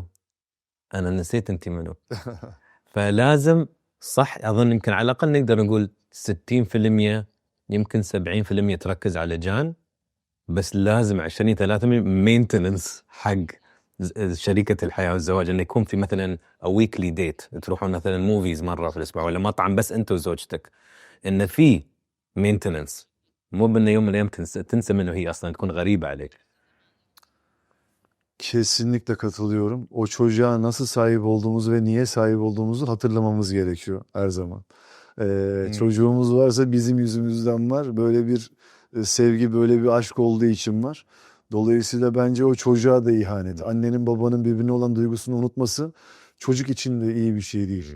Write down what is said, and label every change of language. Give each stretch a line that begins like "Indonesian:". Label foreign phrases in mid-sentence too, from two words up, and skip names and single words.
Arabic: أنا نسيت أنت منو. فلازم صح أظن يمكن على الأقل نقدر نقول 60% يمكن 70% تركز على جان، بس لازم 20-30 مينتننس حق شريكة الحياة والزواج، انه يكون في مثلا
English: a weekly date،
Arabic: تروحون مثلا موفيز مرة في الاسبوع ولا مطعم بس انت وزوجتك، انه في مينتننس، مو بانه يوم من الايام تنسى منه هي اصلا تكون غريبة عليك.
Turkish: Kesinlikle katılıyorum. O çocuğa nasıl sahip olduğumuzu ve niye sahip olduğumuzu hatırlamamız gerekiyor her zaman. Çocuğumuz varsa bizim yüzümüzden var. Böyle bir sevgi, böyle bir aşk olduğu için var. Dolayısıyla bence o çocuğa da ihanet. Annenin babanın birbirine olan duygusunu unutması çocuk için de iyi bir şey değil.